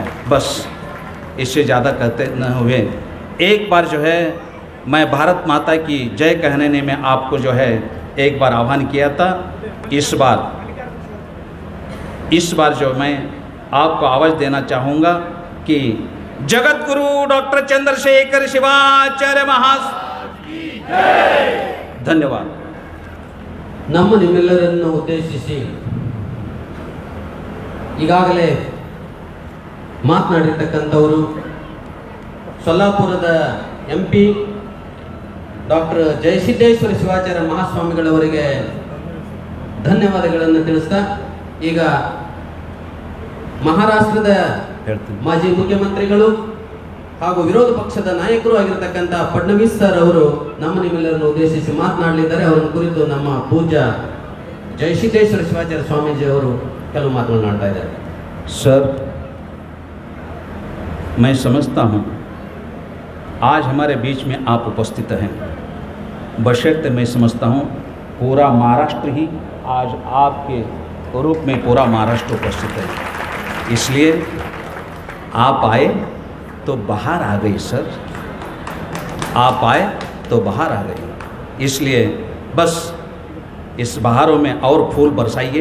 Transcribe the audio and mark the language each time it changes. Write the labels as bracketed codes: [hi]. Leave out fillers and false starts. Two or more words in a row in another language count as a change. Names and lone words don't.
[hi] बस इससे ज़्यादा कहते न हुए। एक बार जो है मैं भारत माता की जय कहने ने मैं आपको जो है एक बार आह्वान किया था। इस बार जो मैं आपको आवाज़ देना चाहूँगा कि जगत गुरु डॉक्टर चंद्रशेखर शिवाचार्य ಧನ್ಯವಾದ. [kn] ನಮ್ಮ ನಿಮ್ಮೆಲ್ಲರನ್ನು ಉದ್ದೇಶಿಸಿ ಈಗಾಗಲೇ ಮಾತನಾಡಿರ್ತಕ್ಕಂಥವರು ಸೊಲ್ಲಾಪುರದ MP ಡಾಕ್ಟರ್ ಜಯಸಿದ್ದೇಶ್ವರ ಶಿವಾಚಾರ್ಯ ಮಹಾಸ್ವಾಮಿಗಳವರಿಗೆ ಧನ್ಯವಾದಗಳನ್ನು ತಿಳಿಸ್ತಾ, ಈಗ ಮಹಾರಾಷ್ಟ್ರದ ಮಾಜಿ ಮುಖ್ಯಮಂತ್ರಿಗಳು ಹಾಗೂ ವಿರೋಧ ಪಕ್ಷದ ನಾಯಕರು ಆಗಿರತಕ್ಕಂಥ ಫಡ್ನವೀಸ್ ಸರ್ ಅವರು ನಮ್ಮ ನಿಮ್ಮೆಲ್ಲರನ್ನು ಉದ್ದೇಶಿಸಿ ಮಾತನಾಡಲಿದ್ದಾರೆ. ಅವರನ್ನು ಕುರಿತು ನಮ್ಮ ಪೂಜ್ಯ ಜಯಸಿದ್ದೇಶ್ವರ ಶಿವಾಚಾರ್ಯ ಸ್ವಾಮೀಜಿ ಅವರು ಕೆಲವು ಮಾತನಾಡ್ತಾ ಇದ್ದಾರೆ. [hi] सर, मैं समझता हूँ आज हमारे बीच में आप उपस्थित हैं, बशर्ते मैं समझता हूँ पूरा महाराष्ट्र ही आज आपके रूप में पूरा महाराष्ट्र उपस्थित है, इसलिए आप आए तो बाहर आ गई सर, आप आए तो बाहर आ गई, इसलिए बस इस बहारों में और फूल बरसाइए।